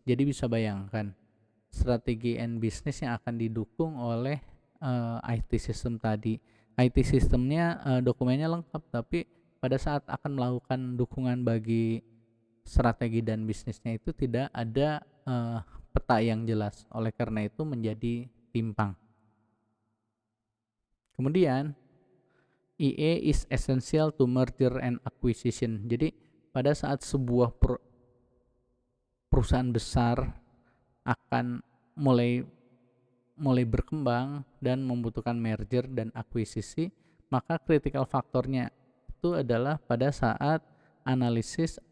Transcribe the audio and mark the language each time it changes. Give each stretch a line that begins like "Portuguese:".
Indonesian: Jadi bisa bayangkan strategi and business yang akan didukung oleh IT system tadi. IT sistemnya dokumennya lengkap, tapi pada saat akan melakukan dukungan bagi strategi dan bisnisnya itu tidak ada peta yang jelas. Oleh karena itu menjadi timpang.
English: Kemudian IE is essential to merger and acquisition.
Indonesian: Jadi pada saat sebuah perusahaan besar akan mulai berkembang dan membutuhkan merger dan akuisisi, maka critical faktornya itu adalah pada saat analisis.